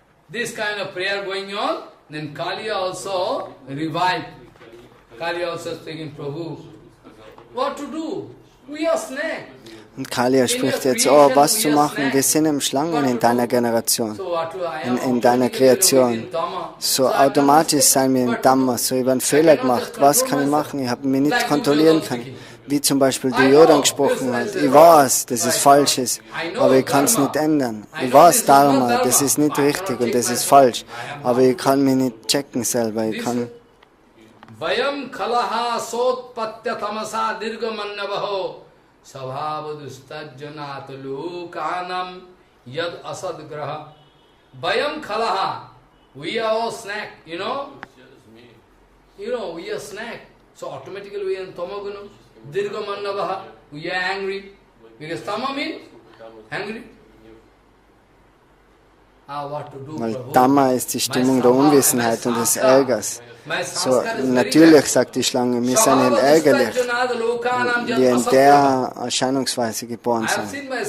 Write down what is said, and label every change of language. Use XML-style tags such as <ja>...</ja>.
<en>This kind of prayer going on, then Kaliya also revived. Kaliya also speaking, Prabhu, what to do? We are snake.</en> <de>Und Kaliya spricht jetzt, oh, was zu machen? Wir sind im Schlangen in deiner Generation, in deiner Kreation. So automatisch sein wir im Dhamma. So, ich habe einen Fehler gemacht. Was kann ich machen? Ich habe mich nicht kontrollieren können. Wie zum Beispiel die Yoda gesprochen hat. Ich weiß, dass es falsch ist, aber ich kann es nicht ändern. Ich weiß Dharma, das ist nicht richtig und das ist falsch. Aber ich kann mich nicht checken selber. Ich kann</de> <sa>Vayam kalaha sotpatya tamasa dirgamannavaho sabhavadustajjanat lukanam yad asadgraha. Vayam kalaha.</sa> <en>We are all snack, you know? We are snack. So automatically we are in tamaguna. Dirgamannavaha. We are angry. Because tama means angry. What to do,</en> <de>Weil Dhamma ist die Stimmung der Unwissenheit und des Ärgers. So, natürlich, sagt die Schlange, wir sind ärgerlich, wir in der Erscheinungsweise geboren sind.</de>